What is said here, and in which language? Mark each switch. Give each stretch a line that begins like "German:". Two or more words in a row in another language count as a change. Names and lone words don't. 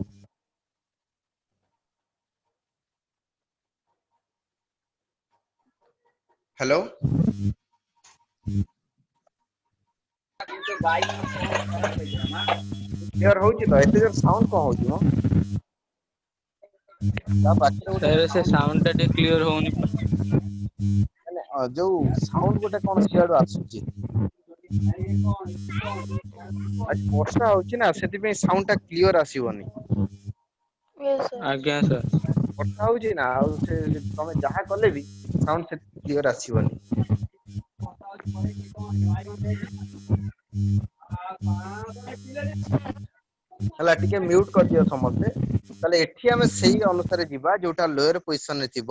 English: hello clear
Odia: ହଉଛି ତ? ଏତେ ଜୋର ସାଉଣ୍ଡ କଣ ହଉଛି ମ? ତା ପାଖରେ ଗୋଟେ
Hindi: सर से साउंड
Odia: ଟା ଟିକେ କ୍ଲିୟର ହଉନି। ମାନେ ଯୋଉ ସାଉଣ୍ଡ ଗୋଟେ କଣ ସିଆଡୁ ଆସୁଛି। ଆଜି ବର୍ଷା ହଉଛି ନା, ସେଥିପାଇଁ ସାଉଣ୍ଡ ଟା କ୍ଲିୟର ଆସିବନି।
English: yes sir
Odia: ଆଜ୍ଞା sir ବର୍ଷା ହଉଛି ନା, ଆଉ ସେ ତମେ ଯାହା କଲେ ବି ସାଉଣ୍ଡ ସେ କ୍ଲିୟର ଆସିବନି। ହେଲା ଟିକେ ମ୍ୟୁଟ କରିଦିଅ ସମସ୍ତେ। ତାହେଲେ ଏଠି ଆମେ ସେଇ ଅନୁସାରେ ଯିବା ଯୋଉଟା
English: lower position
Odia: ରେ ଥିବ।